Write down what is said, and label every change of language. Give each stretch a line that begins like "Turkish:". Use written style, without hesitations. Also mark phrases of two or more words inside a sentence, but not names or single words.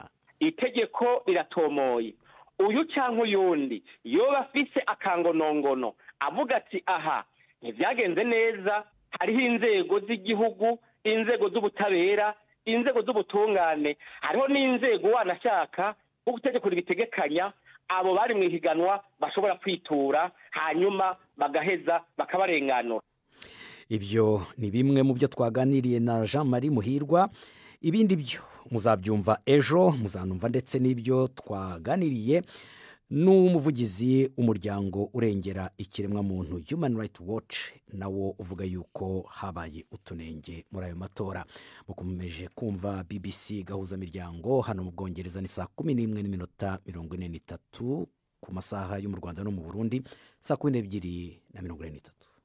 Rundi: Itegeko iratomoye, uyu cyangwa uyundi yoba afise akangonongono avuga ati aha ntibyagenze neza, hariho inzego z'igihugu, inzego z'ubutabera, inzego z'ubutungane, hariho n'inzego wanashaka ko gutegeko ribitegekanya abo bari mu ihiganwa bashobora kwitura hanyuma bagaheza bakabarenganura.
Kinyarwanda: Ibyo ni bimwe mu byo twaganiriye na Jean-Marie Muhirwa. Ibindi byo muzabyumva ejo, muzanumva ndetse n'ibyo twaganiriye n'umuvugizi w'umuryango urengera ikiremwa muntu Human Rights Watch, nawo uvuga yuko habaye utunenge muri ayo matora. Mukomeje kumva BBC gahuza miryango hano mu Bwongereza, ni 11:43 ku masaha yo mu Rwanda no mu Burundi, 12:43.